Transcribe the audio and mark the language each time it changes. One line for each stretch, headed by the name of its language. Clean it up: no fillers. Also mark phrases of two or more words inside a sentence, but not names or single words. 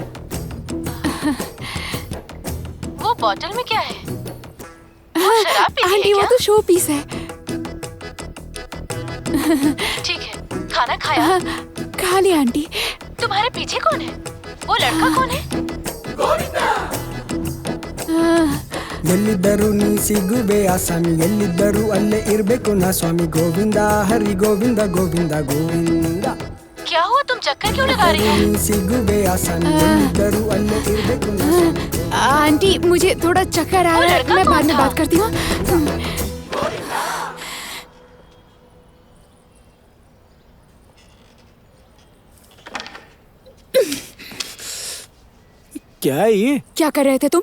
Hindi: वो बोतल में क्या है? वो शराब पी रही है आंटी, वो क्या? तो
English: show piece
Hindi: है। ठीक है, खाना खाया? खा लिया आंटी। तुम्हारे पीछे कौन है? वो लड़का कौन है?
Kannada: ಎಲ್ಲಿದ್ದರೂ ನೀ ಸಿಗುವೆ ಆಸಾಮಿ, ಎಲ್ಲಿದ್ದರೂ ಅಲ್ಲೇ ಇರ್ಬೇಕು ನಾ ಸ್ವಾಮಿ. ಗೋವಿಂದ ಹರಿ ಗೋವಿಂದ ಗೋವಿಂದ ಗೋವಿಂದ.
Hindi: क्या हुआ, तुम चक्कर क्यों लगा रही है?
Kannada: ನೀ ಸಿಗುವೆ ಆಸಾಮಿ, ಎಲ್ಲಿದ್ದರೂ ಅಲ್ಲೇ ಇರ್ಬೇಕು ನಾ ಸ್ವಾಮಿ.
Hindi: आंटी, मुझे थोड़ा चक्कर आ रहा है, मैं बाद में बात करती हूँ। क्या है ये? क्या कर रहे थे तुम?